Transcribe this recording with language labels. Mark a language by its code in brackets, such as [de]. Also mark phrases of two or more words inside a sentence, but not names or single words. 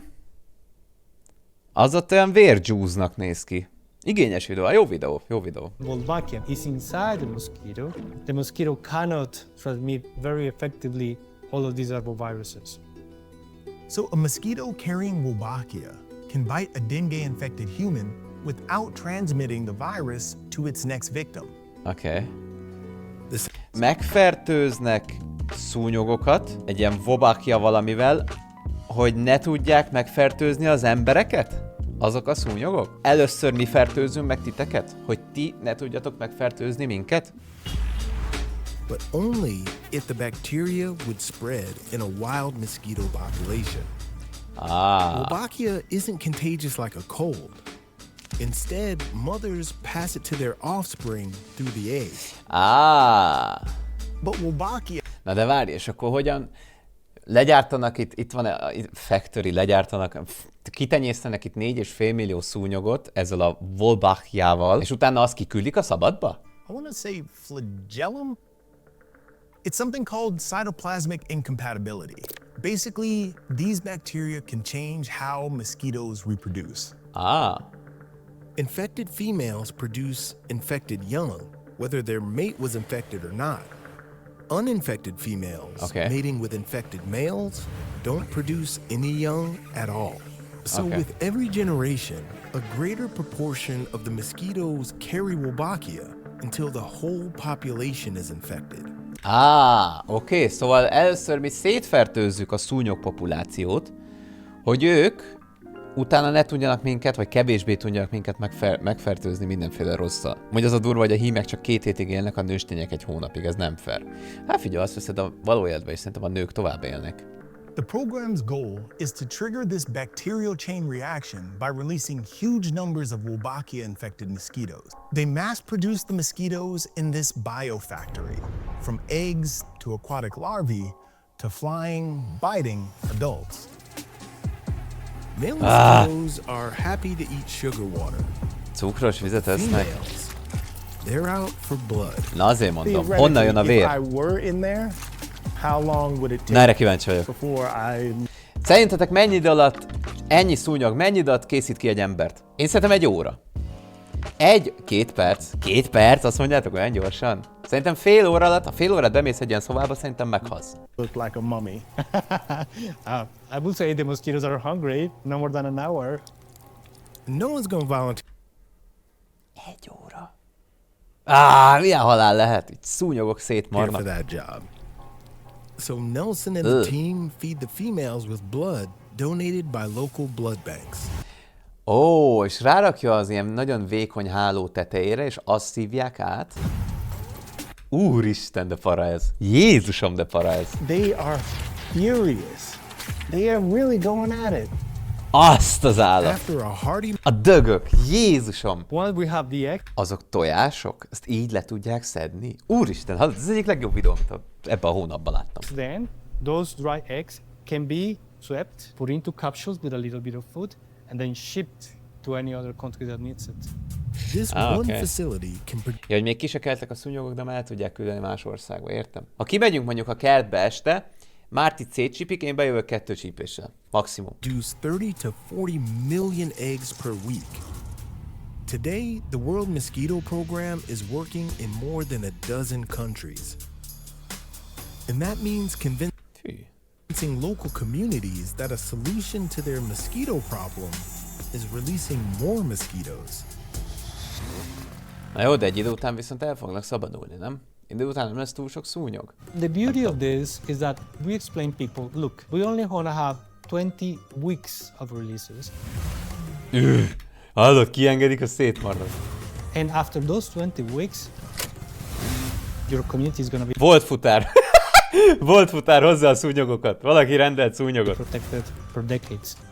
[hu] Az ott olyan vérgyúznak néz ki. Igényes videó, jó videó, jó videó. [en] Wolbachia is inside the mosquito cannot transmit very effectively all of these arboviruses. So a mosquito carrying Wolbachia can bite a dengue-infected human without transmitting the virus to its next victim. [hu] Oké. Megfertőznek szúnyogokat egy ilyen Wolbachia valamivel, hogy ne tudják megfertőzni az embereket? Azok a szúnyogok? Először mi fertőzünk meg titeket? Hogy ti ne tudjatok megfertőzni minket? [en] But only if the bacteria would spread in a wild mosquito population. Wolbachia isn't contagious like a cold. Instead, mothers pass it to their offspring through the egg. But Wolbachia... [hu] Na de várj, és akkor hogyan legyártanak itt van a factory, legyártanak, kitenyésztenek itt 4,5 millió szúnyogot ezzel a Wolbachiával, és utána azt kiküldik a szabadba? [en] I want to say flagellum? It's something called cytoplasmic incompatibility. Basically, these bacteria can change how mosquitoes reproduce. Infected females produce infected young, whether their mate was infected or not. Uninfected females mating with infected males don't produce any young at all. So with every generation, a greater proportion of the mosquitoes carry Wolbachia until the whole population is infected. [hu] Oké, szóval először mi szétfertőzzük a szúnyog populációt, hogy ők utána ne tudjanak minket, vagy kevésbé tudjanak minket megfertőzni mindenféle rosszal. Mondj az a durva, hogy a hímek csak 2 hétig élnek, a nőstények 1 hónapig, ez nem fair. Hát figyelj, azt veszed a való életben, és szerintem a nők tovább élnek. [en] The program's goal is to trigger this bacterial chain reaction by releasing huge numbers of Wolbachia-infected mosquitoes. They mass-produce the mosquitoes in this biofactory, from eggs to aquatic larvae to flying, biting adults. Male mosquitoes are happy to eat sugar water. [hu] Cukros vizet esznek? [en] Females, they're out for blood. [hu] Na azért mondom, honnan jön a vér? [en] If I were in there, how long would it take? [hu] Na erre kíváncsi vagyok. [en] Before I... [hu] Szerintetek mennyi idő alatt, ennyi szúnyog, mennyi idő alatt készít ki egy embert? Én szerintem 1 óra. 1-2 perc. 2 perc? Azt mondjátok olyan gyorsan? Szerintem fél óra alatt, ha fél órát bemész egy ilyen szobába, szerintem meghalsz. [en] Look like a mummy. I would say the mosquitoes are hungry, no more than an hour. No one's gonna volunteer [hu] 1 óra. Milyen halál lehet? Itt szúnyogok [en] for [hu] szétmarnak. [en] that job. So Nelson and the team feed the females with blood donated by local blood banks. [hu] És rárakja az ilyen nagyon vékony háló tetejére, és azt szívják át. Úristen, de para ez. Jézusom, de para ez. [en] They are furious. They are really going at it. [hu] Azt az állat. [en] After a hearty [hu] A dögök. Jézusom. [en] Once we have the egg, [hu] Azok tojások? Ezt így le tudják szedni? Úristen, ez az egyik legjobb videó, amit ebben a hónapban láttam. [en] then those dry eggs can be swept, put into capsules with a little bit of food, and then shipped to any other country that needs it. This one facility can produce [hu] Ja, hogy még ki se keltek a szúnyogok, de már el tudják küldeni más országba, értem? Ha kimegyünk mondjuk a kertbe este, Márti szétcsípik, én bejövök 2 csípéssel. Maximum. [en] 30 to 40 million eggs per week. Today, the World Mosquito Program is working in more than a dozen countries. And that means convincing local communities that a solution to their mosquito problem is releasing more mosquitoes. [hu] Na jó, de egy idő után viszont el fognak szabadulni, nem? Idő után nem lesz túl sok szúnyog. [en] The beauty of this is that we explain people, look, we only want to have 20 weeks of releases. [hu] Hallod, kiengedik, a szétmarad. [en] And after those 20 weeks, your community is going to be [hu] Volt futár. Volt futár, hozzá a szúnyogokat. Valaki rendelt szúnyogot. [en] protected for decades.